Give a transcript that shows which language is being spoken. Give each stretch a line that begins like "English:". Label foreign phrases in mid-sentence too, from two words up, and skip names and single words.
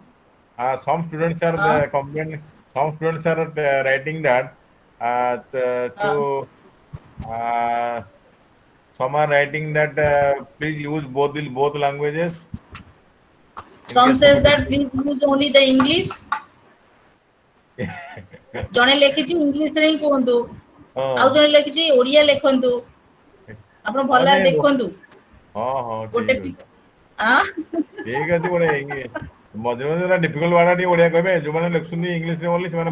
English: Some students are Uh, complaining. Some students are writing that uh, to uh, some are writing that please use both languages in some case says somebody. that please use only the English.
Odia: ଜଣେ ଲେଖିଛି ଇଂଲିଶରେ ହିଁ କୁହନ୍ତୁ, ଆଉ ହଁ ଜଣେ ଲେଖିଛି ଓଡ଼ିଆ ଲେଖନ୍ତୁ। ଆପଣ ଭଲ ହଁ ଭାବରେ ନାଇଁ ଦେଖନ୍ତୁ। ହଁ ହଁ ଗୋଟେ ଠିକ ଅଛି ଆଁ ଠିକ ଅଛି ଗୋଟେ ମଝିରେ ମଝିରେ
English: difficult word
Odia: ଟିକେ ଓଡ଼ିଆ କହିବେ ଯୋଉମାନେ ଲେଖୁଛନ୍ତି ଇଂଲିଶରେ ବୋଲି ସେମାନେ